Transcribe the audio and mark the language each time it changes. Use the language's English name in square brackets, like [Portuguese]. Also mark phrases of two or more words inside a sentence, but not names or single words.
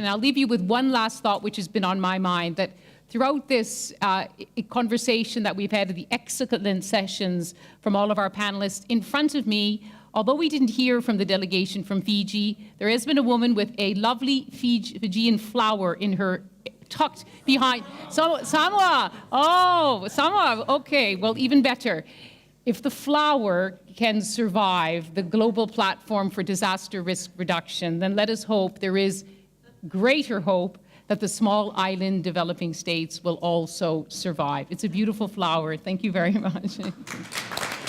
[English] I'll leave you with one last thought which has been on my mind, that throughout this conversation that we've had, the excellent sessions from all of our panelists, in front of me, although we didn't hear from the delegation from Fiji, there has been a woman with a lovely Fijian flower in her, tucked behind. Samoa! Oh, Samoa, okay, well, even better. If the flower can survive the global platform for disaster risk reduction, then let us hope there is greater hope that the small island developing states will also survive. It's a beautiful flower. Thank you very much.